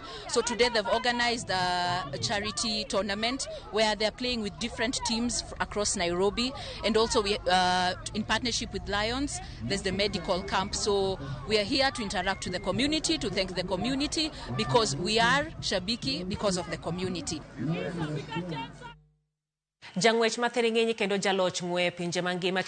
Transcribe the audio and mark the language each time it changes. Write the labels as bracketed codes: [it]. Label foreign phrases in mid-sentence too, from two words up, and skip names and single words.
[en] So today they've organized a charity tournament where they're playing with different teams across Nairobi, and also we, in partnership with Lions, there's the medical camp. So we are here to interact with the community, to thank the community, because we are SHABIKI because of the community. [luo] Jang'wech mathere ng'eny kendo jaloch ng'we pinje mangima